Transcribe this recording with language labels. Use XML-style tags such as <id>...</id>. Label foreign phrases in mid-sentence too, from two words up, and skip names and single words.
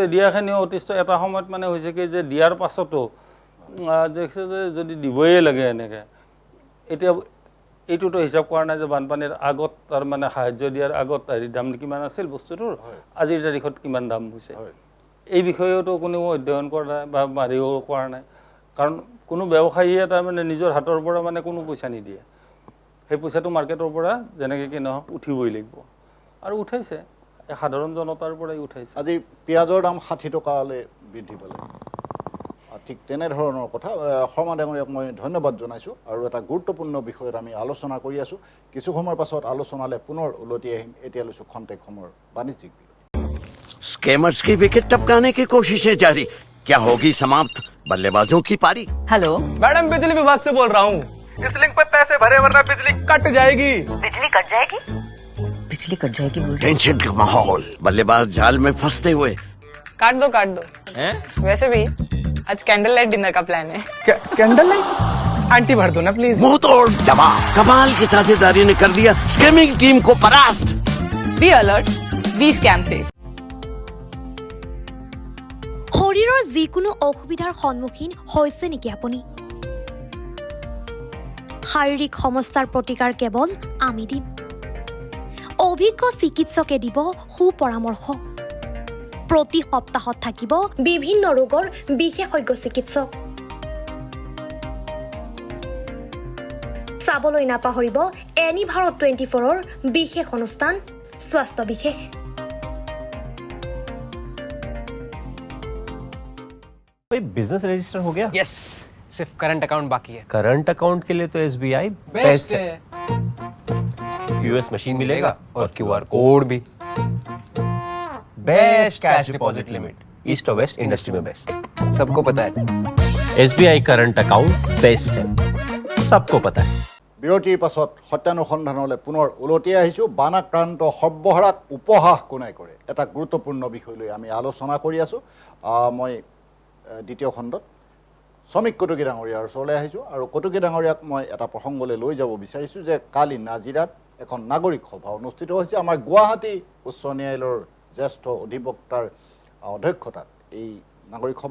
<as>দিয়াখিনিও অতিষ্ঠ এটা সময়ত মানে হৈছে কি যে দিয়াৰ পাছতো দেখিছে যে যদি দিবই লাগে এনেকৈ এতিয়া এইটোতো হিচাপ কৰা নাই যে বানপানীৰ আগত তাৰ মানে সাহায্য দিয়াৰ আগত হেৰি দাম কিমান আছিল বস্তুটোৰ আজিৰ তাৰিখত কিমান দাম হৈছে এই বিষয়েতো কোনেও অধ্যয়ন কৰা নাই বা মাৰিও কৰা নাই কাৰণ কোনো ব্যৱসায়ীয়ে তাৰমানে নিজৰ হাতৰ পৰা মানে কোনো পইচা নিদিয়ে সেই পইচাটো মাৰ্কেটৰ পৰা যেনেকৈ কি নহওক উঠিবই লাগিব আৰু উঠাইছে সাধাৰণ জনতাৰ পৰাই উঠাইছে আজি পিঁয়াজৰ দাম 60 টকালৈ বৃদ্ধি পালে ঠিক তেনেধৰণৰ কথা শৰ্মা ডাঙৰীয়াক মই ধন্যবাদ জনাইছোঁ আৰু এটা গুৰুত্বপূৰ্ণ বিষয়ত আমি আলোচনা কৰি আছোঁ কিছু সময়ৰ পাছত আলোচনালৈ পুনৰ উলটি আহিম এতিয়া লৈছোঁ খন্তেক সময়ৰ বাণিজ্যিক</as> <hi>स्कैमर्स की विकेट टपकाने की कोशिशें जारी क्या होगी समाप्त बल्लेबाजों की पारी हेलो मैडम बिजली विभाग से बोल रहा हूँ इस लिंक पे पैसे भरे वरना बिजली कट जाएगी बिजली कट जाएगी बिजली कट जाएगी बोल टेंशन का माहौल बल्लेबाज जाल में फंसते हुए काट दो हैं? वैसे भी आज</hi> <en>candle light dinner</en> <hi>का प्लान है</hi> <en>candle light</en> <hi>आंटी भर दो ना प्लीज मुंह तोड़ जवाब कमाल की साझेदारी ने कर दिया</hi> <en>scamming team</en> <hi>को परास्त</hi> <en>be alert</en> <hi>बी स्कैम से</hi> <as>শৰীৰৰ যিকোনো অসুবিধাৰ সন্মুখীন হৈছে নেকি আপুনি শাৰীৰিক সমস্যাৰ প্ৰতিকাৰ কেৱল আমি দিম অভিজ্ঞ চিকিৎসকে দিব সুপৰামৰ্শ প্ৰতি সপ্তাহত থাকিব বিভিন্ন ৰোগৰ বিশেষজ্ঞ চিকিৎসক চাবলৈ নাপাহৰিব এনি ভাৰত 24ৰ বিশেষ অনুষ্ঠান স্বাস্থ্য বিশেষ</as> <hi>भाई</hi> <en>business register</en> <hi>हो गया यस सिर्फ करंट अकाउंट बाकी है</hi> <en>current account</en> <hi>के लिए तो SBI बेस्ट है यूएस मशीन मिलेगा और</hi> <en>QR code</en> <hi>भी बेस्ट</hi> <en>cash deposit limit</en> <hi>ईस्ट और</hi> <en>west industry</en> <hi>में बेस्ट सबको पता है SBI</hi> <en>current account best</en> <hi>है सबको पता है</hi> <as>বিৰতিৰ পাছত সত্যানুসন্ধানলৈ পুনৰ উলটি আহিছোঁ বানাক্ৰান্ত সৰ্বহাৰাক উপহাস কোনে কৰে এটা গুৰুত্বপূৰ্ণ বিষয় লৈ আমি আলোচনা কৰি আছোঁ মই দ্বিতীয় খণ্ডত শ্ৰমিক কটকী ডাঙৰীয়াৰ ওচৰলৈ আহিছোঁ আৰু কটকী ডাঙৰীয়াক মই এটা প্ৰসংগলৈ লৈ যাব বিচাৰিছোঁ যে কালি নাজিৰাত এখন নাগৰিক সভা অনুষ্ঠিত হৈছে আমাৰ গুৱাহাটী উচ্চ ন্যায়ালয়ৰ জ্যেষ্ঠ অধিবক্তাৰ অধ্যক্ষতাত এই নাগৰিক সভা</as>